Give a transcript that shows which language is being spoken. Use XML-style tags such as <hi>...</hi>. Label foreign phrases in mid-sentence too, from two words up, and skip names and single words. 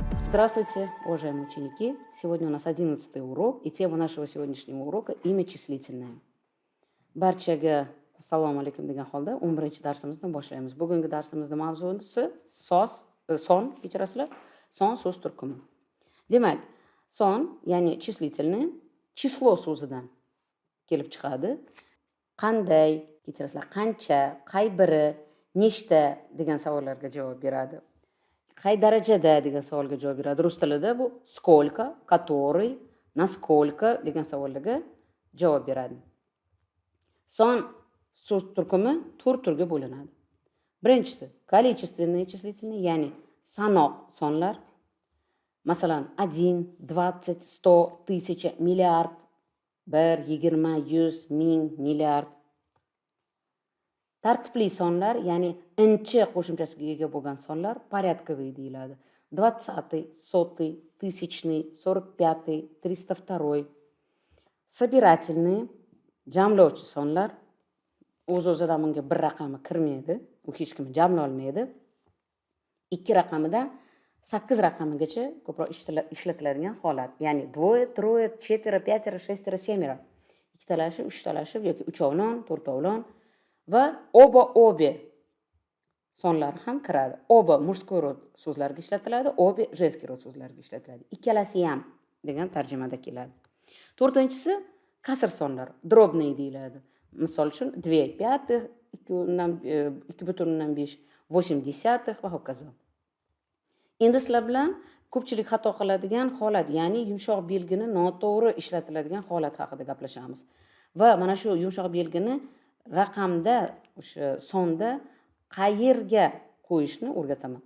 <ru>Здравствуйте, уважаемые ученики! Сегодня у нас 11-й урок, и тема нашего сегодняшнего урока – имя числительное.</ru> <uz>Barchaga assalomu alaykum degan holda 11-chi darsimizni boshlaymiz. Bugungi darsimizning mavzusi son, kechirasizlar, son so'z turkumi. Demak, son, ya'ni</uz> <ru>числительное, число</ru> <uz>so'zidan kelib chiqadi. Qanday, kechirasizlar, qancha, qay biri, nechta degan savollarga javob beradi. Qay darajada degan savolga javob beradi. Rus tilida bu</uz> <ru>сколько, который, насколько</ru> <uz>degan savollarga javob beradi. Son so'z turkumi 4 turga bo'linadi.</uz> <ru>Birinchisi количественные числительные,</ru> <uz>ya'ni sanoq sonlar. Masalan, 1, 20, 100, 1000, milliard, 1, 20, 100, 1000, milliard. Tartibli sonlar, ya'ni inchi qo'shimchasiga ega bo'lgan sonlar порядковый deyiladi. 20, 100, 1000, 45, 302. Собирательные, jamlovchi sonlar. O'z-o'zidan bunga bir raqami kirmaydi, u hech kim jamla olmaydi. 2 raqamidan 8 raqamigacha ko'proq ishlatiladigan holat.</uz> <ru>Ya'ni двое, трое, четверо, пятеро, шестеро, семеро.</ru> <uz>Ikkitalashib, uchtalashib yoki uchovlon, to'rtovlon va oba-obe sonlari ham kiradi. Oba</uz> <ru>mужской rod</ru> <uz>so'zlarga ishlatiladi, obe</uz> <ru>женский rod</ru> <uz>so'zlarga ishlatiladi. Ikkalasi ham degan tarjimada keladi. To'rtinchisi kasr sonlar, drobные deyiladi. Misol uchun 2 пятых, 2,5, 8 десятых va hokazo. Endi sizlar bilan ko'pchilik xato qiladigan holat, ya'ni yumshoq belgini noto'g'ri ishlatiladigan holat haqida gaplashamiz. Va mana shu yumshoq belgini raqamda, o'sha sonda qayerga qo'yishni o'rgataman.</uz>